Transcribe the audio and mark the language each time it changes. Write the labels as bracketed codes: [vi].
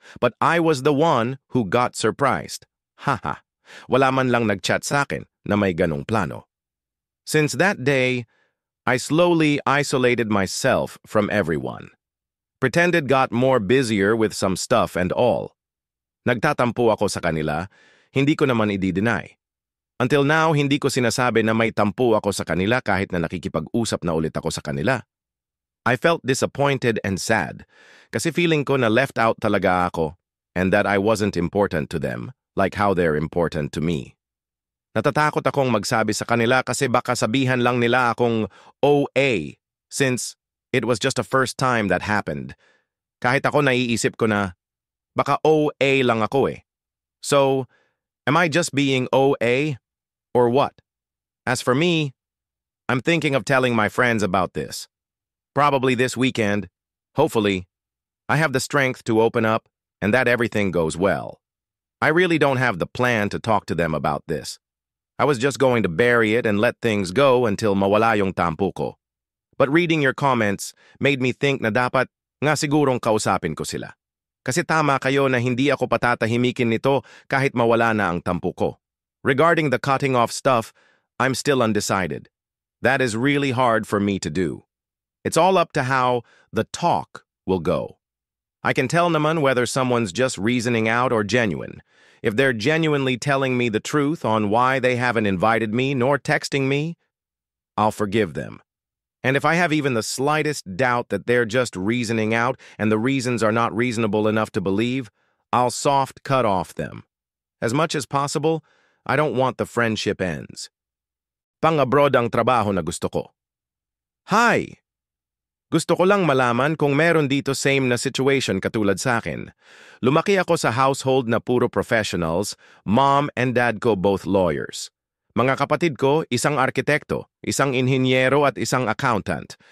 [en] But I was the one who got surprised. [tl] Haha, wala man lang nag-chat sa akin na may ganong plano. [en] Since that day, I slowly isolated myself from everyone. Pretended got more busier with some stuff and all. [tl] Nagtatampo ako sa kanila, hindi ko naman i-deny. Until now, hindi ko sinasabi na may tampo ako sa kanila kahit na nakikipag-usap na ulit ako sa kanila. [en] I felt disappointed and sad [tl] kasi feeling ko na left out talaga ako [en] and that I wasn't important to them like how they're important to me. [tl] Natatakot akong magsabi sa kanila kasi baka sabihan lang nila akong OA [en] since it was just the first time that happened. [tl] Kahit ako naiisip ko na baka OA lang ako eh. [en] So, am I just being OA or what? As for me, I'm thinking of telling my friends about this. Probably this weekend, hopefully, I have the strength to open up and that everything goes well. I really don't have the plan to talk to them about this. I was just going to bury it and let things go until [tl] mawala yung tampo ko. [en] But reading your comments made me think [tl] na dapat nga sigurong kausapin ko sila. Kasi tama kayo na hindi ako patatahimikin nito kahit mawala na ang tampo ko. [en] Regarding the cutting off stuff, I'm still undecided. That is really hard for me to do. It's all up to how the talk will go. I can tell naman whether someone's just reasoning out or genuine. If they're genuinely telling me the truth on why they haven't invited me nor texting me, I'll forgive them. And if I have even the slightest doubt that they're just reasoning out and the reasons are not reasonable enough to believe, I'll soft cut off them. As much as possible, I don't want the friendship ends. [tl] Pang-abroad ang trabaho na gusto ko. Hi! Gusto ko lang malaman kung meron dito same na situation katulad sa akin. Lumaki ako sa household na puro professionals, [en] mom and dad [tl] ko both lawyers. Mga kapatid ko, isang arkitekto, isang inhinyero at isang accountant.